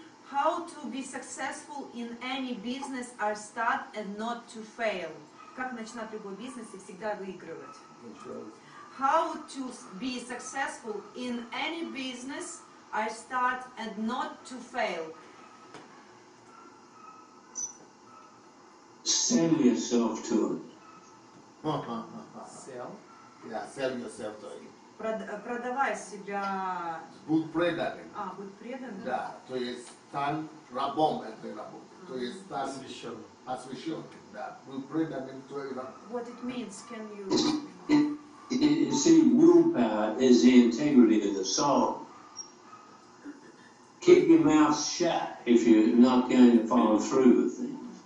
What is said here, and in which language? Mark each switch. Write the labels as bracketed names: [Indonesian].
[English] How to be successful in any business or start and not to fail? [Russian] Как начинать любой бизнес и всегда выигрывать? [English] How to be successful in any business or start and not to fail? Sell yourself to it. Sell? Yeah, sell yourself to it. [Russian] Продавай себя. Будь преданным. Будь преданным. Да, то есть стань рабом этой работы. То есть стань освященным. Да, будь преданным твоей работе. [English] What it means, can you... You see, willpower is the integrity of the soul. Keep your mouth shut if you're not going to follow through with things.